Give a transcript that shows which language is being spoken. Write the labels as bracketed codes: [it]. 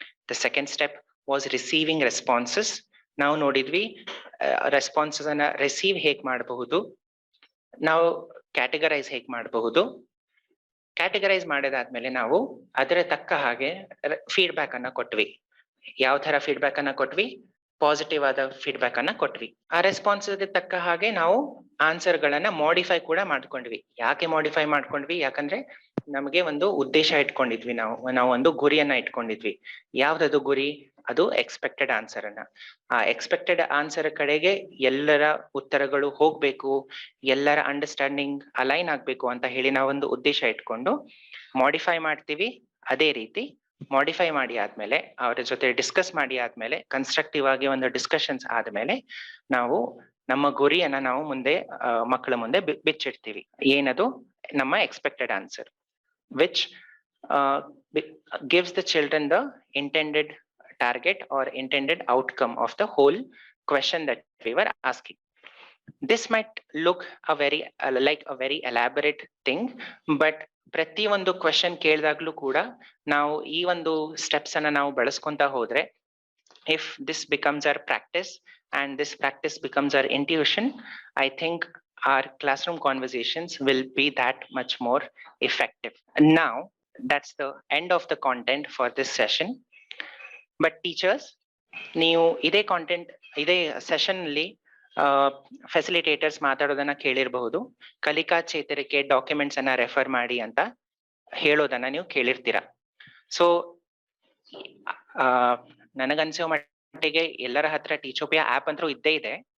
[en] The second step was receiving responses. [kn] ನಾವು ನೋಡಿದ್ವಿ responses ಅನ್ನ ರಿಸೀವ್ ಹೇಗ್ ಮಾಡಬಹುದು, ನಾವು ಕ್ಯಾಟಗರೈಸ್ ಹೇಗ್ ಮಾಡಬಹುದು. ಕ್ಯಾಟಗರೈಸ್ ಮಾಡಿದಾದ್ಮೇಲೆ ನಾವು ಅದರ ತಕ್ಕ ಹಾಗೆ ಫೀಡ್ಬ್ಯಾಕ್ ಅನ್ನ ಕೊಟ್ವಿ. ಯಾವ ತರ ಫೀಡ್ಬ್ಯಾಕ್ ಅನ್ನ ಕೊಟ್ವಿ, ಪಾಸಿಟಿವ್ ಆದ ಫೀಡ್ಬ್ಯಾಕ್ ಅನ್ನ ಕೊಟ್ವಿ. ಆ ರೆಸ್ಪಾನ್ಸ್ ತಕ್ಕ ಹಾಗೆ ನಾವು ಆನ್ಸರ್ ಗಳನ್ನ ಮಾಡಿಫೈ ಕೂಡ ಮಾಡ್ಕೊಂಡ್ವಿ. ಯಾಕೆ ಮಾಡಿಫೈ ಮಾಡ್ಕೊಂಡ್ವಿ, ಯಾಕಂದ್ರೆ ನಮಗೆ ಒಂದು ಉದ್ದೇಶ ಇಟ್ಕೊಂಡಿದ್ವಿ, ನಾವು ಒಂದು ಗುರಿಯನ್ನ ಇಟ್ಕೊಂಡಿದ್ವಿ. ಯಾವ್ದದು ಗುರಿ, ಅದು ಎಕ್ಸ್ಪೆಕ್ಟೆಡ್ ಆನ್ಸರ್ ಅನ್ನ. ಆ ಎಕ್ಸ್ಪೆಕ್ಟೆಡ್ ಆನ್ಸರ್ ಕಡೆಗೆ ಎಲ್ಲರ ಉತ್ತರಗಳು ಹೋಗ್ಬೇಕು, ಎಲ್ಲರ ಅಂಡರ್ಸ್ಟ್ಯಾಂಡಿಂಗ್ ಅಲೈನ್ ಆಗ್ಬೇಕು ಅಂತ ಹೇಳಿ ನಾವೊಂದು ಉದ್ದೇಶ ಇಟ್ಕೊಂಡು ಮಾಡಿಫೈ ಮಾಡ್ತೀವಿ. ಅದೇ ರೀತಿ ಮಾಡಿಫೈ ಮಾಡಿ ಆದ್ಮೇಲೆ, ಅವರ ಜೊತೆ ಡಿಸ್ಕಸ್ ಮಾಡಿ ಆದ್ಮೇಲೆ, ಕನ್ಸ್ಟ್ರಕ್ಟಿವ್ ಆಗಿ ಒಂದು ಡಿಸ್ಕಷನ್ಸ್ ಆದ್ಮೇಲೆ ನಾವು ನಮ್ಮ ಗುರಿಯನ್ನ ನಾವು ಮುಂದೆ ಮಕ್ಕಳ ಮುಂದೆ ಬಿಚ್ಚಿಡ್ತೀವಿ. ಏನದು? [en] ನಮ್ಮ expected answer, which gives the children the intended target or intended outcome of the whole question that we were asking. This might look a very like a very elaborate thing, but [kn] ಪ್ರತಿ ಒಂದು question ಕೇಳಿದಾಗ್ಲೂ ಕೂಡ ನಾವು ಈ ಒಂದು steps ಅನ್ನ ನಾವು ಬಳಸ್ಕೊಂತ ಹೋದ್ರೆ, [en] if this becomes our practice and this practice becomes our intuition, I think our classroom conversations will be that much more effective. Now that's the end of the content for this session. [kn] But teachers, ನೀವು ಇದೇ content ಇದೇ session ಅಲ್ಲಿ facilitators ಮಾತಾಡೋದನ್ನ ಕೇಳಿರಬಹುದು. ಕಲಿಕಾ ಚೇತರಿಕೆ documents ಅನ್ನ refer ಮಾಡಿ ಅಂತ ಹೇಳೋದನ್ನ ನೀವು ಕೇಳಿರ್ತೀರ. ಸೊ ನನಗನ್ಸೋ ಮಟ್ಟಿಗೆ ಎಲ್ಲರ ಹತ್ರ ಟೀಚೋಪಿಯಾ ಆಪ್ ಅಂತೂ ಇದ್ದೇ ಇದೆ.